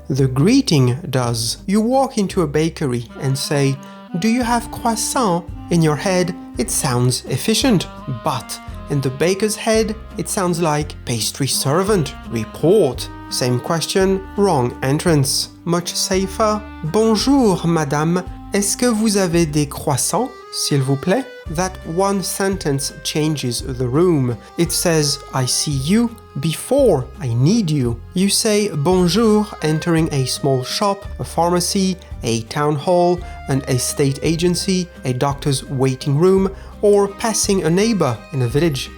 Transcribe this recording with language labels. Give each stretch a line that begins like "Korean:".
English: The greeting does. You walk into a bakery and say, "Do you have croissant?" In your head, it sounds efficient, but in the baker's head, it sounds like pastry servant, report. Same question, wrong entrance. Much safer,
French: bonjour madame, est-ce que vous avez des croissants, s'il vous plaît?
English: That one sentence changes the room. It says, I see you, before I need you. You say bonjour entering a small shop, a pharmacy, a town hall, an estate agency, a doctor's waiting room, or passing a neighbor in a village.